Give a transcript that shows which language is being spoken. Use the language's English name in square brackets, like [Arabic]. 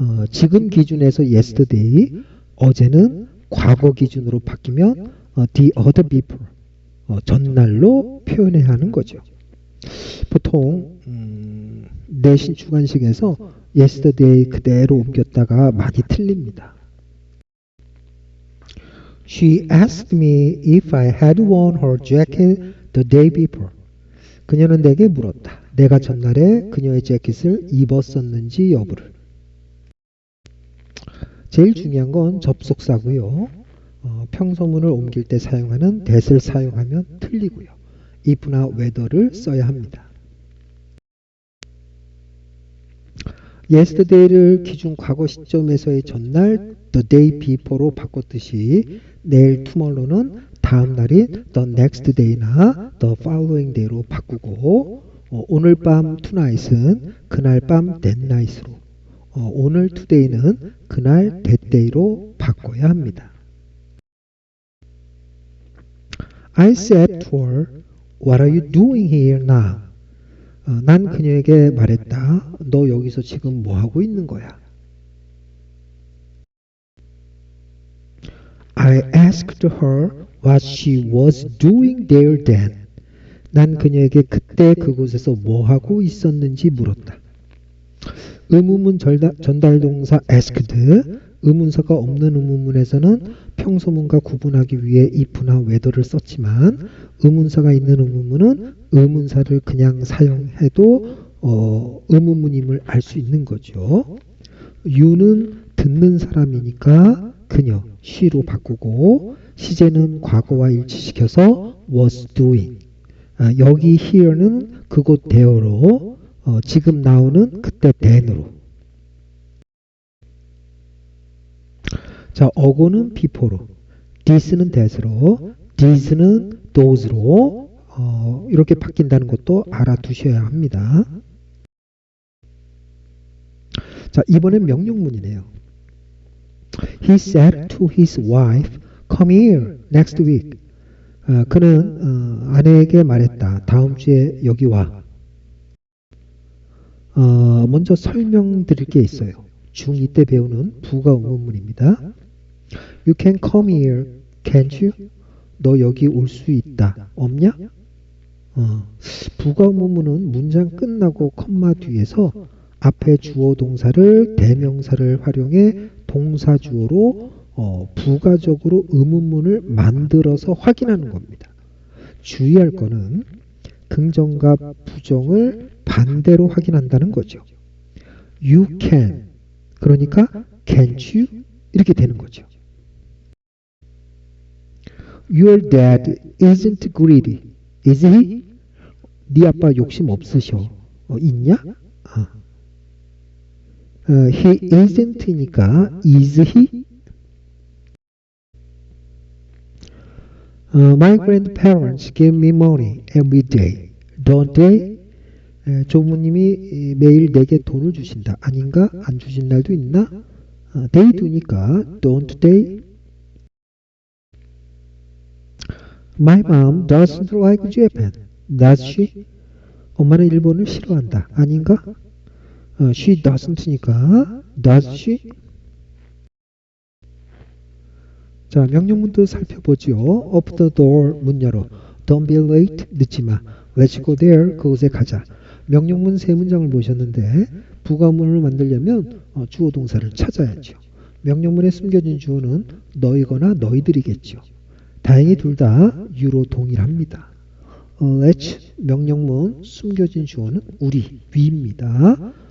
[Korean] 지금 기준에서 yesterday, 어제는 과거 기준으로 바뀌면 the other people, 전날로 표현해야 하는 거죠. 보통 내신 주관식에서 yesterday 그대로 옮겼다가 많이 틀립니다. [English] She asked me if I had worn her jacket the day before. [Korean] 그녀는 내게 물었다. 내가 전날에 그녀의 재킷을 입었었는지 여부를. 제일 중요한 건 접속사고요. 평소문을 옮길 때 사용하는 that을 사용하면 틀리고요. if나 whether를 써야 합니다. yesterday를 기준 과거 시점에서의 전날 the day before로 바꿨듯이 내일 tomorrow는 다음 날인 the next day나 the following day로 바꾸고 오늘 밤 tonight은 그날 밤 that night으로 오늘 today는 그날 that day로 바꿔야 합니다. [English] I said to her, what are you doing here now? [Korean] 난 그녀에게 말했다. 너 여기서 지금 뭐 하고 있는 거야? [English] I asked her what she was doing there then. [Korean] 난 그녀에게 그때 그곳에서 뭐 하고 있었는지 물었다. 의문문 전달동사 asked, 의문사가 없는 의문문에서는 평소문과 구분하기 위해 if나 whether를 썼지만 의문사가 있는 의문문은 의문사를 그냥 사용해도 의문문임을 알 수 있는 거죠. you는 듣는 사람이니까 그녀, she로 바꾸고 시제는 과거와 일치시켜서 was doing. 여기 here는 그곳 there로 지금 now는 그때 then으로. 자, 어고는 before로, this는 that으로, these는 those로 이렇게 바뀐다는 것도 알아두셔야 합니다. 자, 이번엔 명령문이네요. [English] He said to his wife, come here next week. [Korean] 그는 아내에게 말했다. 다음 주에 여기 와. 먼저 설명드릴 게 있어요. 중2 때 배우는 부가 의문문입니다. [English] You can come here, can't you? [Korean] 너 여기 올 수 있다. 없냐? 부가 의문문은 문장 끝나고 컴마 뒤에서 앞에 주어 동사를 대명사를 활용해 동사 주어로 부가적으로 의문문을 만들어서 확인하는 겁니다. 주의할 거는 긍정과 부정을 반대로 확인한다는 거죠. [English] You can, [Korean] 그러니까 [English] can't you? [Korean] 이렇게 되는 거죠. [English] Your dad isn't greedy, is he? [Korean] 네 아빠 욕심 없으셔. 있냐? [English] He isn't니까 is he? My grandparents give me money every day, don't they? [Korean] 조부님이 매일 내게 돈을 주신다. 아닌가? 안 주신 날도 있나? [English] They do니까 don't they? My mom doesn't like Japan, does she? [Korean] 엄마는 일본을 싫어한다. 아닌가? [English] She doesn't니까 does she? [Korean] 자, 명령문도 살펴보죠. [English] Open the door, [Korean] 문 열어. [English] Don't be late, [Korean] 늦지 마. [English] Let's go there, [Korean] 그곳에 가자. 명령문 세 문장을 보셨는데 부가문을 만들려면 주어 동사를 찾아야죠. 명령문에 숨겨진 주어는 너희거나 너희들이겠죠. 다행히 둘 다 you로 동일합니다. let's 명령문 숨겨진 주어는 우리, we입니다.